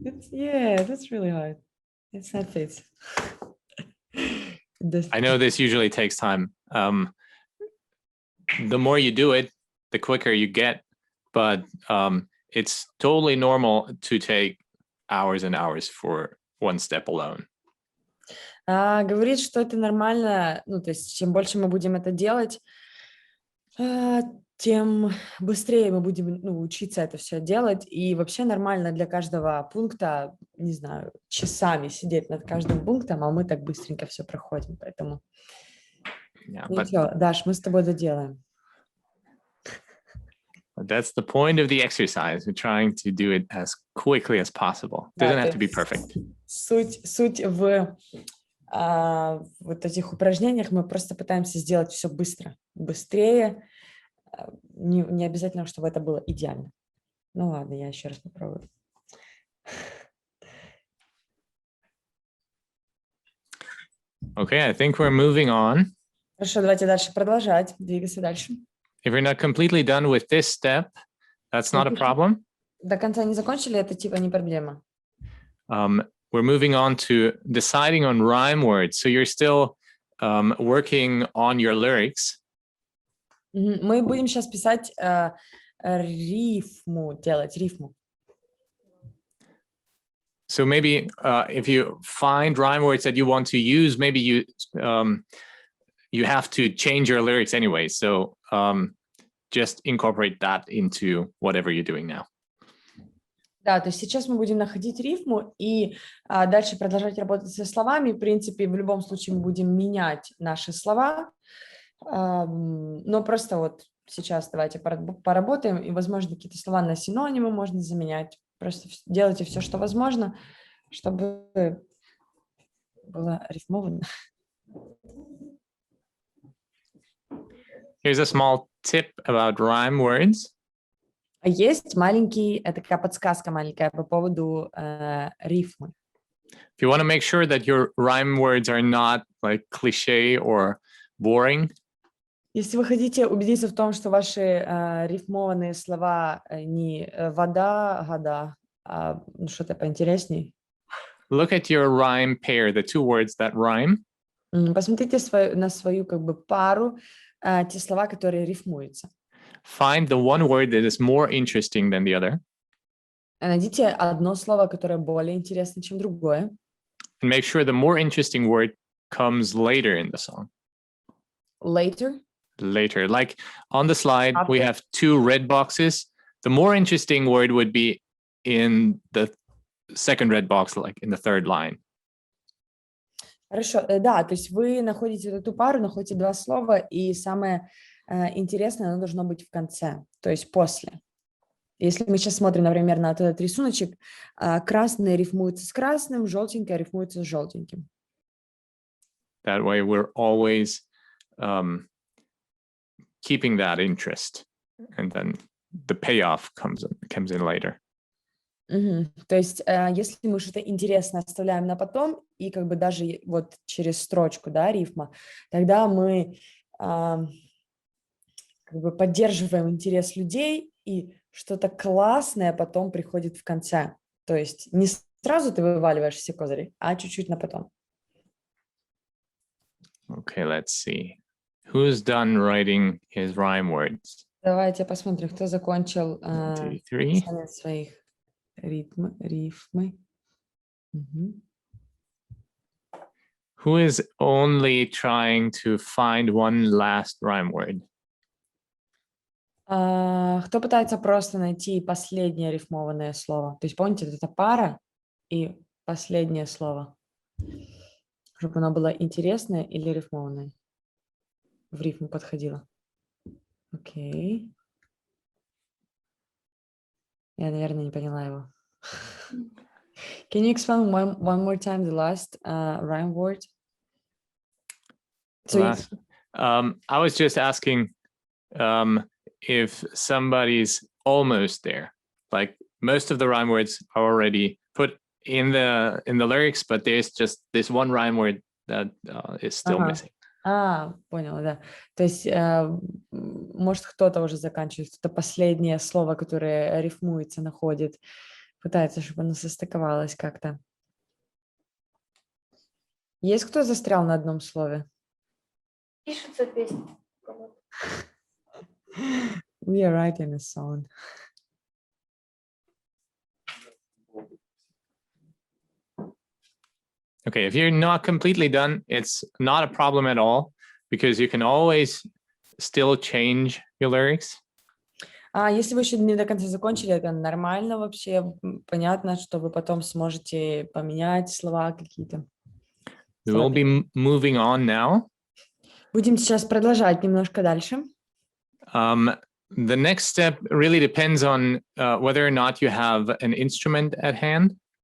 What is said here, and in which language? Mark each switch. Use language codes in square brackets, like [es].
[en] Yeah, that's really hard. It's not fit. I know this usually takes time. The more you do it, the quicker you get. But it's totally normal to take hours and hours for one step alone. [ru] Говорит, что это нормально, ну, то есть чем больше мы будем это делать, тем быстрее мы будем, ну, учиться это все делать. И вообще нормально для каждого пункта, не знаю, часами сидеть над каждым пунктом, а мы так быстренько все проходим. Поэтому ничего, Даш, мы с тобой доделаем. [en] That's the point of the exercise. We're trying to do it as quickly as possible. It doesn't have to be perfect. [ru] Суть в вот этих упражнениях мы просто пытаемся сделать все быстро, быстрее. Не обязательно, чтобы это было идеально. Ну ладно, я еще раз попробую. [en] Okay, I think we're moving on. [ru] Хорошо, давайте дальше продолжать, двигаться дальше. [en] If you're not completely done with this step, that's not a problem. [ru] До конца не закончили, это типа не проблема. [en] We're moving on to deciding on rhyme words. So you're still working on your lyrics. [ru] Мы будем сейчас писать рифму, делать рифму. [en] So maybe if you find rhyme words that you want to use, maybe you have to change your lyrics anyway. So just incorporate that into whatever you're doing now. [ru] Да, то есть сейчас мы будем находить рифму и дальше продолжать работать со словами. В принципе, в любом случае мы будем менять наши слова. Но просто вот сейчас давайте поработаем, и, возможно, какие-то слова на синонимы можно заменять. Просто делайте все, что возможно, чтобы было рифмовано. [en] Here's a small tip about rhyme words. [ru] Есть такая подсказка маленькая по поводу рифмы. [en] If you want to make sure that your rhyme words are not like cliche or boring, [ru] если вы хотите убедиться в том, что ваши рифмованные слова не вода, года, а что-то поинтересней. [en] Look at your rhyme pair, the two words that rhyme. [ru] Посмотрите на свою как бы пару, те слова, которые рифмуются. [en] Find the one word that is more interesting than the other. [ru] Найдите одно слово, которое более интересно, чем другое. [en] And make sure the more interesting word comes later in the song. Later? Later. Like on the slide, After. we have two red boxes. The more interesting word would be in the second red box, like in the third line. [ru] Хорошо, да, то есть вы находите эту пару, находите два слова, и самое интересное, оно должно быть в конце, то есть после. Если мы сейчас смотрим, например, на этот рисуночек, красное рифмуется с красным, желтенькое рифмуется с желтеньким. [en] That way we're always keeping that interest, and then the payoff comes in later. [ru] То есть, если мы что-то интересное оставляем на потом, и как бы даже вот через строчку, да, рифма, тогда мы как бы поддерживаем интерес людей, и что-то классное потом приходит в конце. То есть не сразу ты вываливаешь все козыри, а чуть-чуть на потом. [en] Okay, let's see. Who's done writing his rhyme words? [ru] Давайте посмотрим, кто закончил 1, 2, 3. писание своих рифмы. [en] Who is only trying to find one last rhyme word? [ru] Кто пытается просто найти последнее рифмованное слово? То есть, помните, это пара и последнее слово. Чтобы оно было интересное или рифмованное. В рифму подходило. Окей. Я, наверное, не поняла его. [en] Can you explain one more time the last rhyme word? I was just asking if somebody's almost there. Like most of the rhyme words are already put in the lyrics, but there's just this one rhyme word that is still missing. [ru] Поняла, да. То есть, может, кто-то уже заканчивает, кто-то последнее слово, которое рифмуется, находит, пытается, чтобы оно состыковалось как-то. Есть кто застрял на одном слове? Пишется песня. [en] We are writing a song. Okay, if you're not completely done, it's not a problem at all because you can always still change your lyrics. [ru] А если вы еще не до конца закончили, это нормально вообще. Понятно, что вы потом сможете поменять слова какие-то. [en] We will be moving on now. [ru] Будем сейчас продолжать немножко дальше. [en] The next step really depends on whether or not you have an instrument at hand.